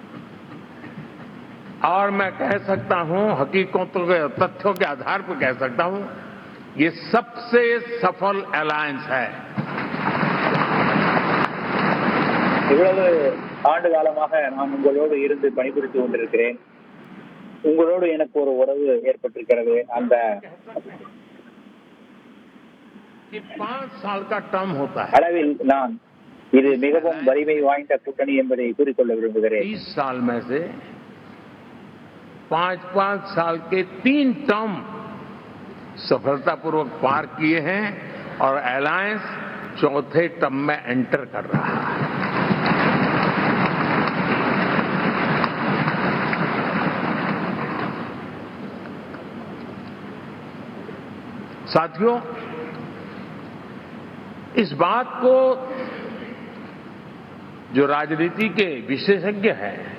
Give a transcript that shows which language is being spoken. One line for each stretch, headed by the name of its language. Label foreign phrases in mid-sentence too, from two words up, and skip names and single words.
Hindi: और मैं कह सकता हूं, हकीकतों के तथ्यों के आधार पर कह सकता हूं, ये सबसे सफल अलायंस है।
Tamil: இவ்வளவு ஆண்டு காலமாக நான் உங்களோடு இருந்து பணிபுரிந்து கொண்டிருக்கிறேன். உங்களோடு எனக்கு ஒரு உறவு ஏற்பட்டிருக்கிறது. அந்த
Hindi: 5 साल का टर्म होता है,
Tamil: அளவில் நான் இது மிகவும் வலிமை வாய்ந்த கூட்டணி என்பதை கூறிக்கொள்ள விரும்புகிறேன்.
Hindi: 30 साल में से 5-5 साल के 3 टर्म सफलतापूर्वक पार किए हैं और अलायंस चौथे टर्म में एंटर कर रहा है। साथियों, इस बात को जो राजनीति के विशेषज्ञ हैं,